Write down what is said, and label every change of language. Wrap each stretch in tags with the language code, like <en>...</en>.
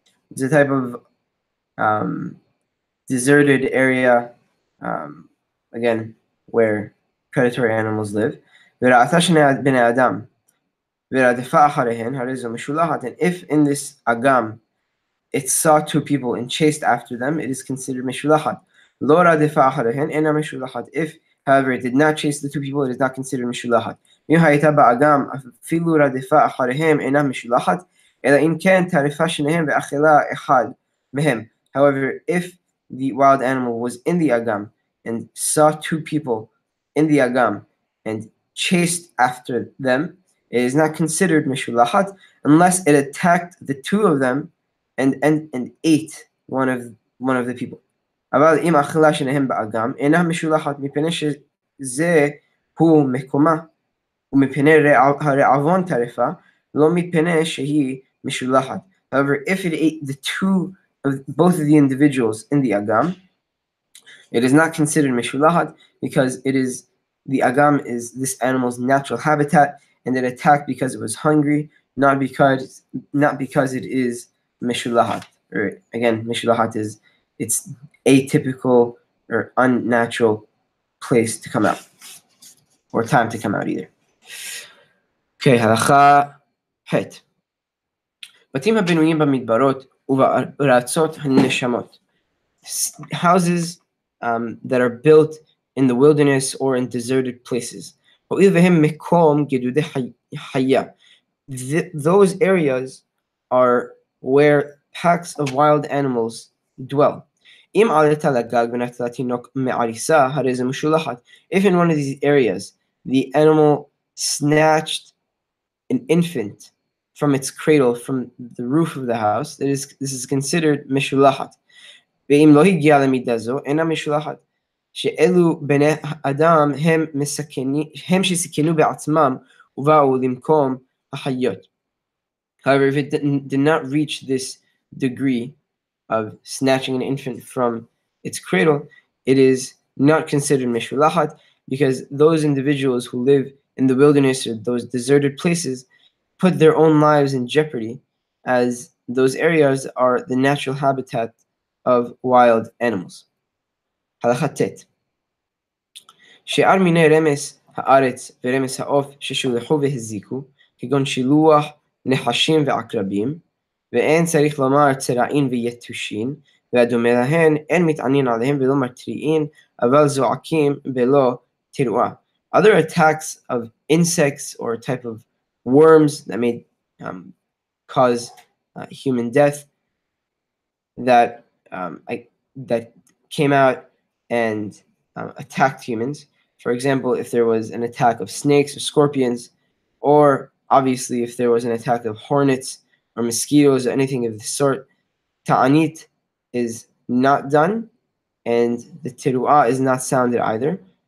<en>It's a type of deserted area, again, where predatory animals live.</en> <he>וראתה שני בני אדם ורדפה אחריהן, הרי זו משולחת.</he> <en>And if in this agam it saw two people and chased after them, it is considered משולחת.</en> <he>לא רדפה אחריהן, אינה משולחת.</he> <en>If, however, it did not chase the two people, it is not considered משולחת.</en> <he>אם הייתה באגם אפילו רדפה אחריהם, אינה משולחת, אלא אם כן טרפה שניהם ואכלה אחד מהם.</he> <en>However, if the wild animal was in the agam and saw two people in the agam and chased after them, it is not considered משולחת unless it attacked the two of them and ate one of the people.</en> <he>אבל אם אכלה שניהם באגם, אינה משולחת מפני שזה הוא מקומה, ומפני הרעבון טרפה, לא מפני שהיא משולחת.</he> <en>However, if it ate both of the individuals in the agam, it is not considered משולחת because the agam is this animal's natural habitat, and it attacked because it was hungry, not because it is משולחת. Or again, משולחת is its atypical or unnatural place to come out, or time to come out either.</en> <he>Okay, הלכה ח' בתים הבנויים במדברות ובארצות הנשמות.</he> <en>Houses that are built in the wilderness or in deserted places.</en> <he>הואיל והם מקום גידודי חיה.</he> <en>Those areas are where packs of wild animals dwell.</en> <he>אם עלתה לגג ונטלה תינוק מעריסה, הרי זה משולחת.</he> <en>If in one of these areas the animal snatched an infant from its cradle from the roof of the house, this is considered משולחת.</en> <he>ואם לא הגיעה למידה זו, אינה משולחת. שאלו בני אדם הם שסיכנו בעצמם ובאו למקום החיות.</he> <en>However, if it did not reach this degree of snatching an infant from its cradle, it is not considered mishulahat, because those individuals who live in the wilderness or those deserted places put their own lives in jeopardy, as those areas are the natural habitat of wild animals.</en> <he>Halakha tet. שאר מיני רמס הארץ ורמס העוף ששולחו והזיקו, כגון שילוח, נחשים ועקרבים, ואין צריך לומר צרעין ויתושין, והדומה להן, אין מתענין עליהם ולא מתריעין, אבל זועקים בלא תרועה.</he> <en>Other attacks of insects or a type of worms that may cause human death that that came out and attacked humans. For example, if there was an attack of snakes or scorpions, or obviously if there was an attack of hornets or mosquitoes or anything of the sort, ta'anit is not done, and the tiru'ah is not sounded either.</en>